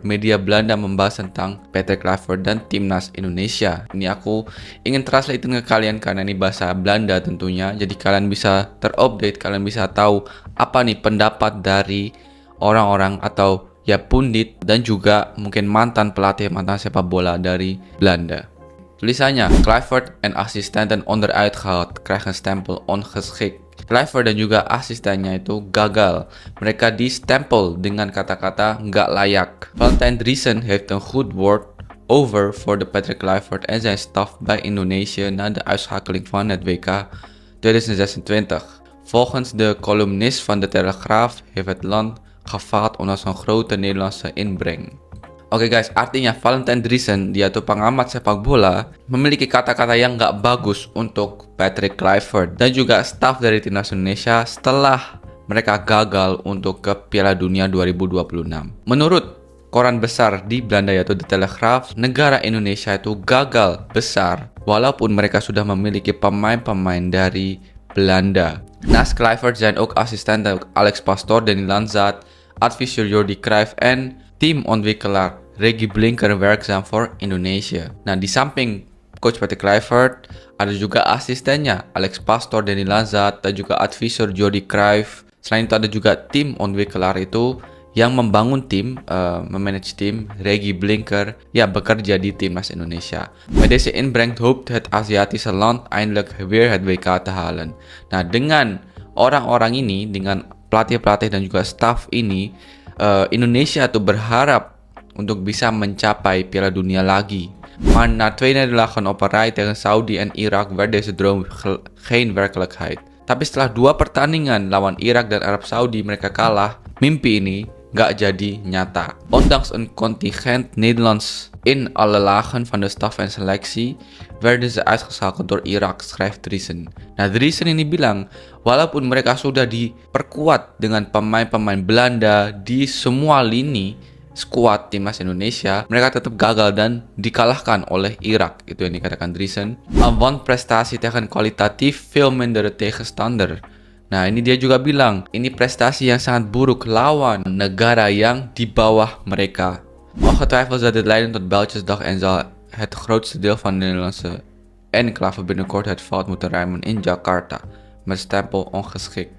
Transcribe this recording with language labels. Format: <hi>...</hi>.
<id>Media Belanda membahas tentang Patrick Kluivert dan Timnas Indonesia. Ini aku ingin translatein ke kalian karena ini bahasa Belanda tentunya, jadi kalian bisa terupdate, kalian bisa tahu apa nih pendapat dari orang-orang atau ya pundit dan juga mungkin mantan sepak bola dari Belanda. Tulisannya,</id> <nl>Kluivert en assistenten onderuit gehaald, krijgen stempel ongeschikt.</nl> <id>Kluivert dan juga asistennya itu gagal. Mereka di-stempel dengan kata-kata nggak layak.</id> <nl>Valentijn Driessen heeft een goed woord over voor de Patrick Kluivert en zijn staf bij Indonesië na de uitschakeling van het WK 2026. Volgens de columnist van de Telegraaf heeft het land gefaald onder zo'n grote Nederlandse inbreng.</nl> <id>Oke guys, artinya Valentijn Driessen, dia tuh pengamat sepak bola, memiliki kata-kata yang nggak bagus untuk Patrick Kluivert dan juga staf dari Timnas Indonesia setelah mereka gagal untuk ke Piala Dunia 2026. Menurut koran besar di Belanda yaitu The Telegraaf, negara Indonesia itu gagal besar walaupun mereka sudah memiliki pemain-pemain dari Belanda.</id> <nl>Naast Kluivert zijn ook assistenten Alex Pastoor, Danny Lanzat, adviseur Jordi Cruijff en teamontwikkelaar Reggie Blinker werkzaam voor Indonesia.</nl> <id>Nah, di samping Coach Patrick Kluivert, ada juga asistennya Alex Pastoor, Danny Lanzat, dan juga advisor Jordi Cruijff. Selain itu ada juga tim ontwikkelaar itu yang membangun tim, memanage tim, Reggie Blinker, ya bekerja di Timnas Indonesia.</id> <nl>Met deze inbreng hoopt het Aziatische land eindelijk weer het WK te halen.</nl> <id>Nah, dengan orang-orang ini, dengan pelatih-pelatih dan juga staff ini, Indonesia tuh berharap untuk bisa mencapai Piala Dunia lagi.</id> <nl>Maar na 2 nederlagen op een rij tegen Saudi en Irak werd deze droom geen werkelijkheid.</nl> <id>Tapi setelah 2 pertandingan lawan Irak dan Arab Saudi mereka kalah, mimpi ini nggak jadi nyata.</id> <nl>Ondanks een contingent Nederlands in alle lagen van de staf en selectie werden ze uitgeschakeld door Irak, schrijft Driessen.</nl> <id>Nah, Driessen ini bilang, walaupun mereka sudah diperkuat dengan pemain-pemain Belanda di semua lini skuad timnas Indonesia, mereka tetap gagal dan dikalahkan oleh Irak. Itu yang dikatakan Driessen.</id> <nl>Want prestatie tegen kwalitatief veel minder tegenstander.</nl> <id>Nah, ini dia juga bilang, ini prestasi yang sangat buruk lawan negara yang di bawah mereka.</id> <nl>Ongetwijfeld zal dit leiden tot Bijltjesdag en zal het grootste deel van de Nederlandse enclave binnenkort het veld moeten ruimen in Jakarta met stempel ongeschikt.</nl>